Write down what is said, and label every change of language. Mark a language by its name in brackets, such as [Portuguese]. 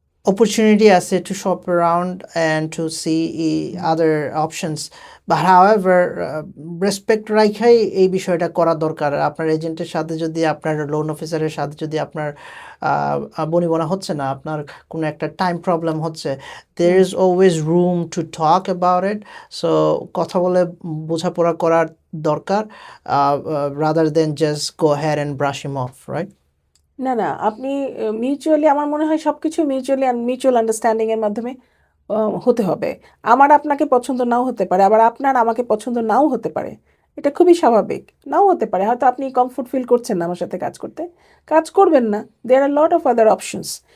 [English] opportunity আছে to shop around and to see other options. But however, [Bangla] respect রাখাই এই বিষয়টা করা দরকার। আপনার এজেন্টের সাথে যদি আপনার লোন অফিসারের সাথে যদি আপনার বনিবনা হচ্ছে না, আপনার কোনো একটা টাইম প্রবলেম হচ্ছে, [English] there is always room to talk about it. So [Bangla] কথা বলে বোঝাপড়া করার দরকার, [English] rather than just go ahead and brush him off, right? [Bangla] না না, আপনি মিউচুয়ালি, আমার মনে হয় সবকিছু মিউচুয়াল আন্ডারস্ট্যান্ডিং এর মাধ্যমে হতে হবে। আমার আপনাকে পছন্দ নাও হতে পারে, আবার আপনার আমাকে পছন্দ নাও হতে পারে। এটা খুবই স্বাভাবিক, নাও হতে পারে। হয়তো আপনি কমফোর্ট ফিল করছেন না আমার সাথে কাজ করতে, কাজ করবেন না, [English] There are lot of other options.